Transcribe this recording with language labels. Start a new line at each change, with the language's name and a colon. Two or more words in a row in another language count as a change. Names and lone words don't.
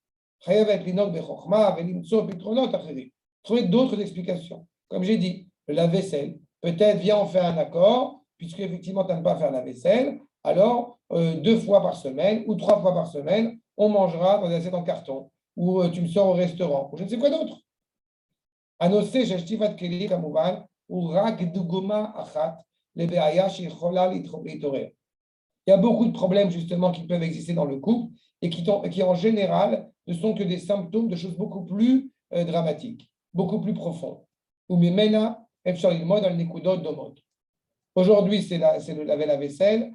French: Trouver d'autres explications. Comme j'ai dit, la vaisselle, peut-être viens on fait un accord, puisque effectivement tu n'aimes pas faire la vaisselle, alors 2 fois par semaine ou 3 fois par semaine, on mangera dans des assiettes en carton, ou tu me sors au restaurant, ou je ne sais quoi d'autre.
Hebrew: הנושא של שטיפת כלים כמובן הוא רק דוגמה אחת לבעיה שיכולה להתעורר.
French: Il y a beaucoup de problèmes justement qui peuvent exister dans le couple et qui en général ne sont que des symptômes de choses beaucoup plus dramatiques, beaucoup plus profondes. Aujourd'hui, c'est laver la vaisselle.